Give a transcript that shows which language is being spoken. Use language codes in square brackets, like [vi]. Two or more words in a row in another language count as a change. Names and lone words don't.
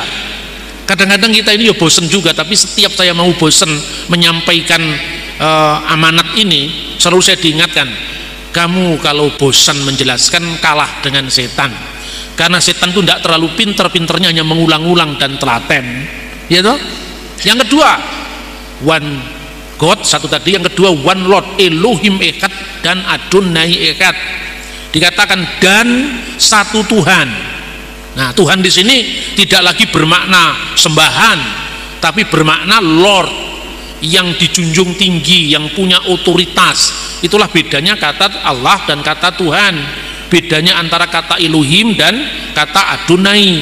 [id] Kadang-kadang kita ini ya bosen juga, tapi setiap saya mau bosen menyampaikan amanat ini, selalu saya diingatkan, kamu kalau bosan menjelaskan kalah dengan setan, karena setan itu tidak terlalu pinter-pinternya, hanya mengulang-ulang dan telaten, ya toh. Yang kedua, [en] one God, [id] satu tadi. Yang kedua, [en] one Lord, [he] Elohim echad [id] dan [he] Adonai echad. [id] Dikatakan dan satu Tuhan. Nah, Tuhan di sini tidak lagi bermakna sembahan, tapi bermakna Lord, yang dijunjung tinggi, yang punya otoritas. Itulah bedanya kata Allah dan kata Tuhan. Bedanya antara kata Elohim dan kata Adonai.